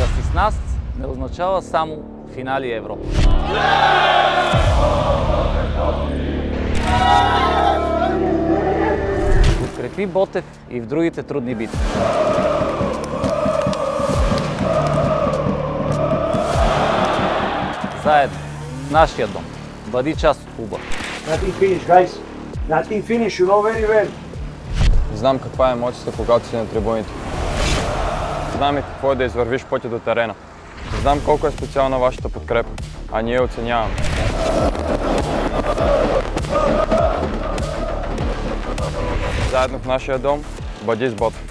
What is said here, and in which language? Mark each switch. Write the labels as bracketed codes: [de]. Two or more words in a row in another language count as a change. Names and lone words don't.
[bg] С нас не означава само финали Европа. Подкрепи Ботев и в другите трудни битки. Заедно, в нашия дом. Бъди част от клуба. [en] Nothing finish, guys. Nothing finish, you know very well. [bg] Знам каква е емоцията, когато си на трибуните. Знам и какво е да извървиш пътя до терена. Знам колко е специална вашата подкрепа, а ние оценяваме. Заедно в нашия дом, бъди с Ботев.